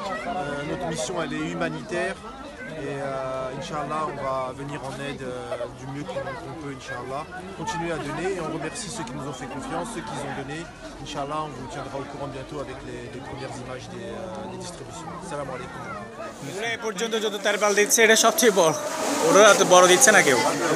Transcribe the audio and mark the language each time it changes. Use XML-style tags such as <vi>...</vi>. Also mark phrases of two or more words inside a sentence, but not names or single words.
<fr>Notre mission elle est humanitaire et Inch'Allah on va venir en aide du mieux qu'on peut, Inch'Allah. Continuer à donner et on remercie ceux qui nous ont fait confiance, ceux qui ont donné. Inch'Allah on vous tiendra au courant bientôt avec les premières images des distributions.</fr> <ar>سلام عليكم.</ar> <bn>এ পর্যন্ত যত তারপাল দিচ্ছে এটা সবচেয়ে বড়, ওরা এত বড় দিচ্ছে না কেউ।</bn>